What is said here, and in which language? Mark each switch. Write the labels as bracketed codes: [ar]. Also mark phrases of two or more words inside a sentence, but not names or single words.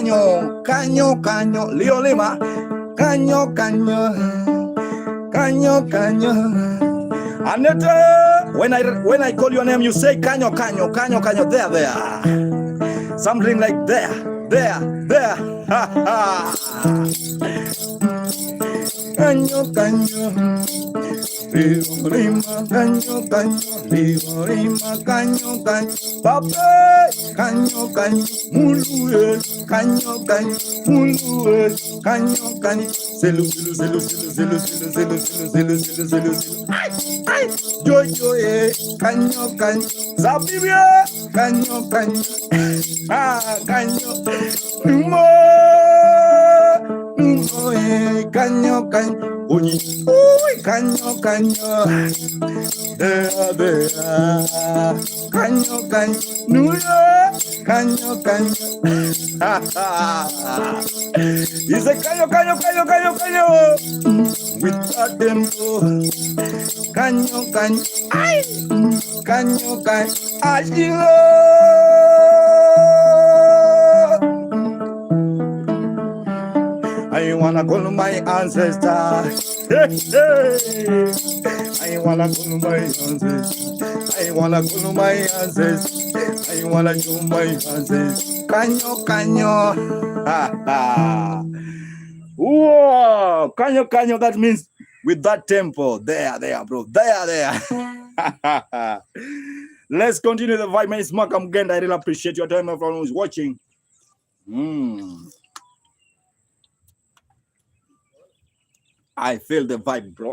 [en] Leo Lima, Kanyo. And when I call your name, you say Kanyo. There. Something like there. Kanyo. Liorima kanyo kanyo, liorima kanyo kanyo, pape kanyo kanyo, mulue kanyo kanyo, mulue kanyo kanyo, zelu zelu zelu zelu zelu zelu zelu zelu zelu zelu zelu, ay jojo kanyo kanyo, zabibia kanyo kanyo, kanyo, mo kanyo kanyo, oyi kanyo kanyo, kanyo kanyo, nuya kanyo kanyo, is a kanyo kanyo kanyo kanyo kanyo, with a tempo, kanyo kanyo, ay kanyo kanyo, ajilo. I wanna call my ancestors. Hey, hey. I wanna call my ancestors. I wanna call my ancestors. I wanna show my ancestors. Kanyo, kanyo. Whoa, kanyo, kanyo. That means with that tempo. There, bro. There. Let's continue the vibe. My name is Makamugenda. I really appreciate your time, everyone who's watching. I feel the vibe, bro.